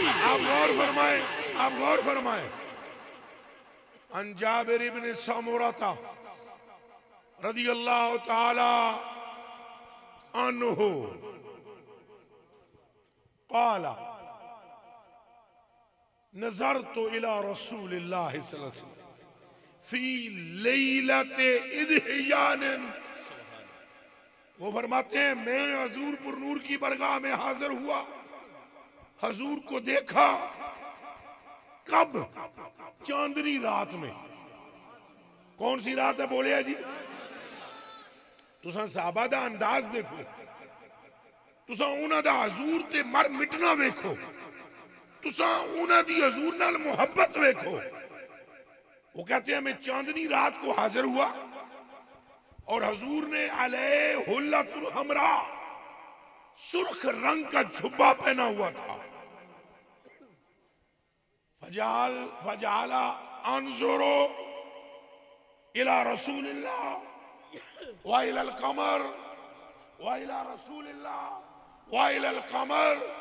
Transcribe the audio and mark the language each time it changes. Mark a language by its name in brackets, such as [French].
[Urdu] آپ غور فرمائیں، آپ غور فرمائیں. [Arabic] عن جابر بن سمرہ رضی اللہ تعالی عنہ قال نظرت الى رسول اللہ صلی اللہ علیہ وسلم فی لیلت اذحیان. [Urdu] وہ فرماتے ہیں میں حضور پر نور کی برگاہ میں حاضر ہوا، حضور کو دیکھا. کب؟ چاندنی رات میں. کون سی رات ہے بولے جی؟ [Punjabi] تساں صحابہ دا انداز دیکھو، تساں انہاں دا حضور تے مر مٹنا ویکھو، تساں انہاں دی حضور نال محبت ویکھو. [Urdu] وہ کہتے ہیں میں چاندنی رات کو حاضر ہوا اور حضور نے [Arabic] علیہ حلۃ الحمراء [Urdu] سرخ رنگ کا جھبا پہنا ہوا تھا. [Arabic] فجعل انظر الى رسول اللہ وإلى القمر وإلى رسول اللہ وإلى القمر.